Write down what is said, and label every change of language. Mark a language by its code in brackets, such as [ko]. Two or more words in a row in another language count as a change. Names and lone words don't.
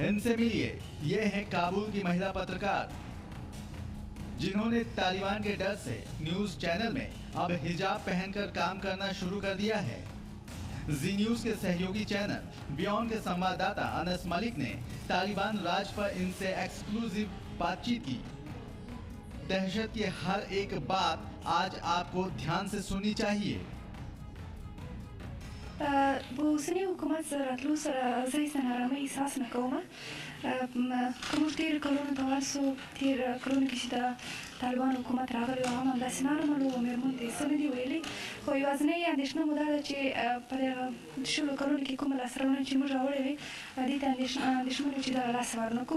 [hi] इनसे मिलिए, ये है काबुल की महिला पत्रकार जिन्होंने तालिबान के डर से [en] news channel [hi] में अब हिजाब पहनकर काम करना शुरू कर दिया है। जी न्यूज के सहयोगी चैनल बियॉन के संवाददाता अनस मलिक ने तालिबान राज पर इनसे एक्सक्लूसिव बातचीत की। दहशत की हर एक बात आज आपको ध्यान से सुननी चाहिए। [ps] اوسنی حکومت سره راتلو سره زه هیڅ نارامۍ احساس نه کوم. که موږ تېر کلونو ته ورسو، تېر کلونو کې چې د طالبان حکومت راغلی و هم همداسې نارمل و، مېرمنو ته یې څه نه دي ویلي. خو یوازینۍ اندېښنه مو دا ده چې په دغه شلو کلونو کې کومه لاسته راوړنه چې موږ راوړې وې دې ته اندېښمن یو چې دغه لاسته ورنکړو.